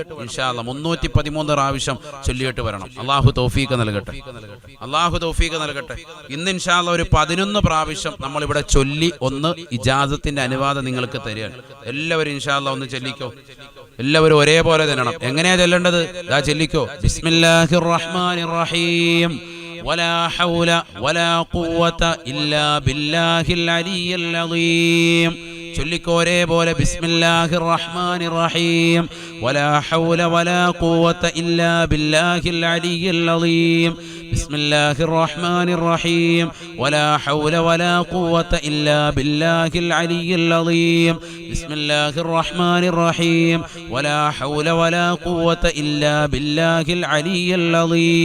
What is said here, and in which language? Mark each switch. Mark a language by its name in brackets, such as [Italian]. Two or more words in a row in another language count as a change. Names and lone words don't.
[Arabic] إن شاء الله [Malayalam] 313 പ്രാവശ്യം ചൊല്ലിയിട്ട് വരണം. അള്ളാഹു തൗഫീഖ് നൽകട്ടെ, അള്ളാഹു തൗഫീഖ് നൽകട്ടെ. ഇന്ന് [Arabic] إن شاء الله [Malayalam] ഒരു 11 പ്രാവശ്യം നമ്മളിവിടെ ചൊല്ലി ഒന്ന് ഇജാസത്തിന്റെ അനുവാദം നിങ്ങൾക്ക് തരികയാണ്. എല്ലാവരും [Arabic] إن شاء الله [Malayalam] ഒന്ന് ചൊല്ലിക്കോ, എല്ലാവരും ഒരേപോലെ തരണം. എങ്ങനെയാ ചൊല്ലേണ്ടത്? ദാ ചൊല്ലിക്കോ, [Arabic] بسم الله الرحمن الرحيم, ولا حول ولا قوة إلا بالله العلي العظيم. [Malayalam] ചൊല്ലിക്കോ ഒരേപോലെ, [Arabic] بسم الله الرحمن الرحيم, ولا حول ولا قوة إلا بالله العلي العظيم. بسم الله الرحمن الرحيم، ولا حول ولا قوة إلا بالله العلي العظيم. بسم الله الرحمن الرحيم، ولا حول ولا قوة إلا بالله العلي العظيم.